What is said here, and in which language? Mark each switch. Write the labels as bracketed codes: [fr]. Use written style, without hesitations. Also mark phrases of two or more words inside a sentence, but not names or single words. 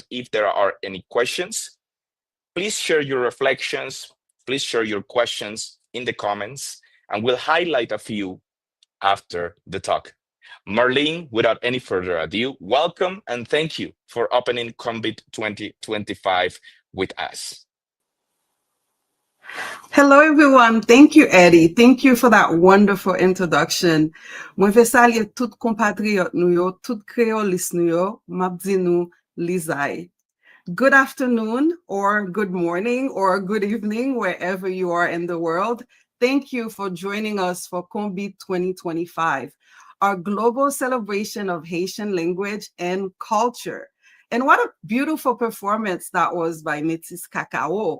[en] If there are any questions, please share your reflections, please share your questions in the comments, and we'll highlight a few after the talk. Marlene, without any further ado, welcome and thank you for opening Konbit 2025 with us. Hello, everyone. Thank you, Eddie. Thank you for that wonderful introduction. [ht] Mwen ve salye tout compatriot nou yo, tout kreolist nou yo, map di nou lizay. [en] Good afternoon, or good morning, or good evening, wherever you are in the world. Thank you for joining us for Konbit 2025, our global celebration of Haitian language and culture. And what a beautiful performance that was by Métis Cacao.